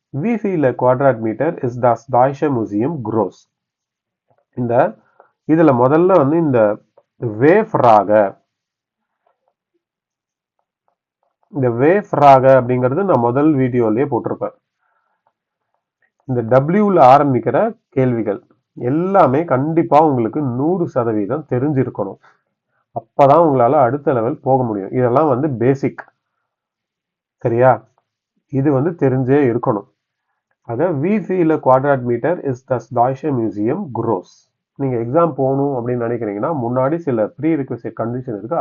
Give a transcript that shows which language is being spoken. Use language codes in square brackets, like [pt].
[de] Wie viele Quadratmeter ist das Deutsche Museum groß? [ta] இந்த இதுல முதல்ல வந்து இந்த வேஃப்ராக, இந்த வேஃப்ராக அப்படிங்கிறது நான் முதல் வீடியோலயே போட்டிருப்பேன். இந்த டபிள்யூல ஆரம்பிக்கிற கேள்விகள் எல்லாமே கண்டிப்பா உங்களுக்கு 100% தெரிஞ்சிருக்கணும். அப்பதான் உங்களால அடுத்த லெவல் போக முடியும். இதெல்லாம் வந்து பேசிக். சரியா? இது வந்து தெரிஞ்சே இருக்கணும். [de] ஆக wie viele Quadratmeter ist das Deutsche Museum groß? [ta] நீங்க எக்ஸாம் போகணும் அப்படின்னு நினைக்கிறீங்கன்னா முன்னாடி சில ப்ரீ ரிக்வெஸ்ட் கண்டிஷன் இருக்கு.